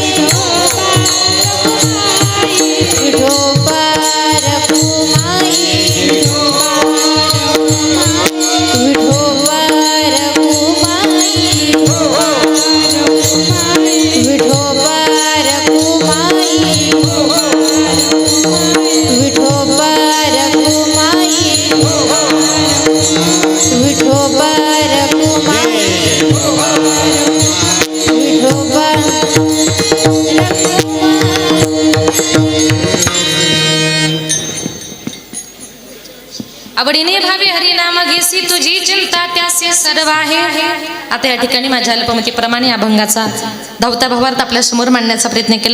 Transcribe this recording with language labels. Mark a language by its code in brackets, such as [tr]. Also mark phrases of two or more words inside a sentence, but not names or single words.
[mr] विठोबा रखुमाई विठोबा रखुमाई विठोबा रखुमाई विठोबा रखुमाई विठोबा रखुमाई विठोबा आवडीने भावे हरिनाम घेसी तुझी चिंता त्यासे सर्व आहे. आता या ठिकाणी माझ्या अल्पमतीप्रमाणे अभंगाचा धावता भावार्थ आपल्या समोर मांडण्याचा प्रयत्न केला.